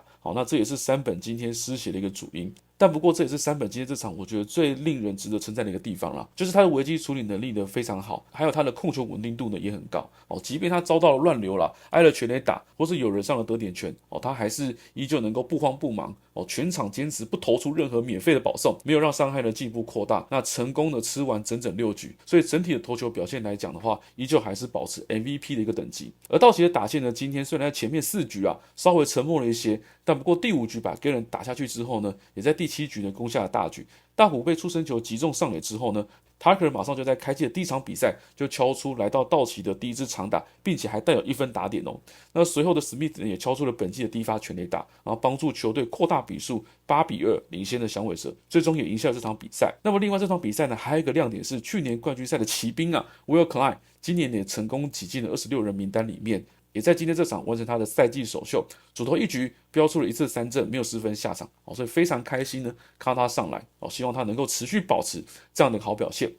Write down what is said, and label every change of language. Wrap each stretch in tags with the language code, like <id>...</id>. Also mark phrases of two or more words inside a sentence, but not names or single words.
<zh>那這也是山本今天失血的一個主因。但不過這也是山本今天這場我覺得最令人值得稱讚的一個地方啦，就是他的危機處理能力呢非常好，還有他的控球穩定度呢也很高即便他遭到了亂流啦，挨了全壘打，或是有人上了得點圈他還是依舊能夠不慌不忙全場堅持不投出任何免費的保送，沒有讓傷害的進一步擴大，那成功的吃完整整6局，所以整體的投球表現來講的話，依舊還是保持 MVP 的一個等級。而道奇的打線呢，今天雖然在前面4局稍微沉默了一些，但不過第5局把 Gallen 打下去之後呢，也在第7局呢攻下了大局。大虎被出生球擊中上壘之後呢， Tucker 馬上就在開季的第一場比賽就敲出來到道奇的第一支長打，並且還帶有1分打點哦。那隨後的 Smith 也敲出了本季的第一發全壘打，然後幫助球隊擴大比數8-2領先的響尾蛇，最終也贏下了這場比賽。那麼另外這場比賽呢，還有一個亮點是去年冠軍賽的騎兵啊 Will Klein 今年也成功擠進了26人名單裡面，也在今天這場完成他的賽季首秀，主投一局飆出了1次3振，沒有失分下場，所以非常開心呢，看到他上來，希望他能夠持續保持這樣的好表現。</zh>